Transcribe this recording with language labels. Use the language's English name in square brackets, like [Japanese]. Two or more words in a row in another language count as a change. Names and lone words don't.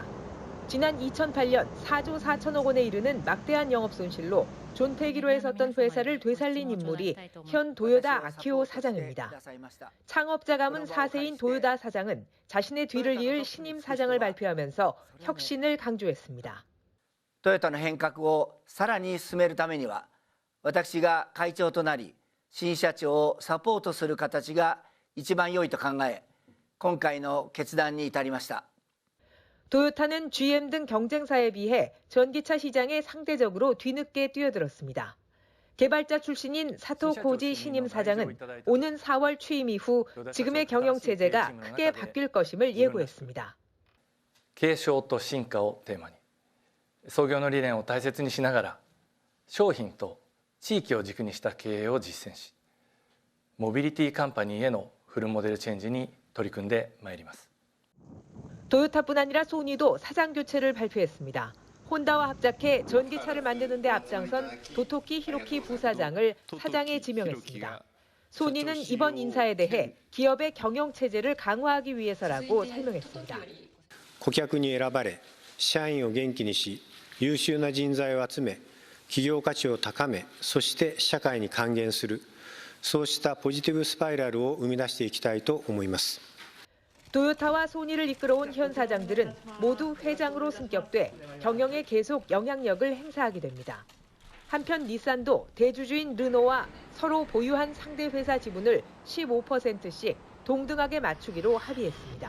[Korean] 지난 2008년 4조 4천억 원에 이르는 막대한 영업 손실로 존폐기로 했었던 회사를 되살린 인물이 현 도요다 아키오 사장입니다. 창업자 가문 4세인 도요다 사장은 자신의 뒤를 이을 신임 사장을 발표하면서 혁신을 강조했습니다. [Japanese] トヨタの変革をさらに進めるためには、私が会長となり、新社長をサポートする形が一番良いと考え、今回の決断に至りました。 [Korean] 토요타는 GM 등 경쟁사에 비해 전기차 시장에 상대적으로 뒤늦게 뛰어들었습니다. 개발자 출신인 사토 코지 신임 사장은 오는 4월 취임 이후 지금의 경영 체제가 크게 바뀔 것임을 예고했습니다. [Japanese] 継承と進化をテーマに創業の理念を大切にしながら商品と地域を軸にした経営を実践しモビリティカンパニーへのフルモデルチェンジに取り組んでまいります. [Korean] 토요타뿐 아니라 소니도 사장 교체를 발표했습니다. 혼다와 합작해 전기차를 만드는 데 앞장선 도토키 히로키 부사장을 사장에 지명했습니다. 소니는 이번 인사에 대해 기업의 경영 체제를 강화하기 위해서라고 설명했습니다. [Japanese] 顧客に選ばれ、社員を元気にし、優秀な人材を集め、企業価値を高め、そして社会に還元する、そうしたポジティブスパイラルを生み出していきたいと思います。 [Korean] 토요타와 소니를 이끌어온 현 사장들은 모두 회장으로 승격돼 경영에 계속 영향력을 행사하게 됩니다. 한편 닛산도 대주주인 르노와 서로 보유한 상대 회사 지분을 15%씩 동등하게 맞추기로 합의했습니다.